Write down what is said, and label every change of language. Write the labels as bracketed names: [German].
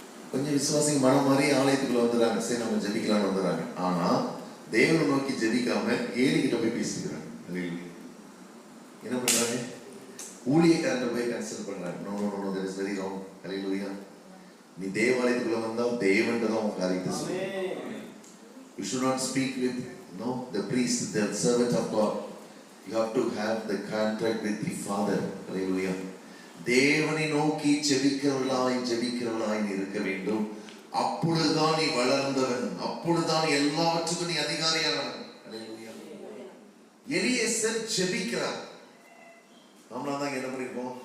[Tamil] கொஞ்சம் விசுவாசிங்க மனம் மாதிரி ஆலயத்துக்குள்ள வந்துடுறாங்க, சரி நம்ம ஜெபிக்கலாம்னு வந்துடுறாங்க. ஆனா தேவனை நோக்கி ஜெபிக்காம ஏலிகிட்ட போய் பேசிக்கிறாங்க. என்ன பண்றாங்க? ஊழியக்காரங்க போய் கன்சல்ட் பண்றாங்க. [English] No no no, that is very wrong. [Tamil] ஹல்லேலூயா. நீ தேவாலயத்துக்குள்ள வந்தா தேவன்கிட்ட தான் உன் காரியத்தை சொல்லு. [English] You should not speak with the priest, the servant of God. You have to have the contact with the Father. Hallelujah. [Tamil] தேவனை நோக்கி ஜெபிக்கிறவளாய் இருக்க வேண்டும். அப்பொழுதுதான் நீ வளர்ந்தவன், அப்பொழுதுதான் எல்லாவற்றுக்கும் நீ அதிகாரியானவன். ஹல்லேலூயா. எலியேசர் ஜெபிக்கிறார். நம்மளாம் தான் என்ன பண்ணிருக்கோம்?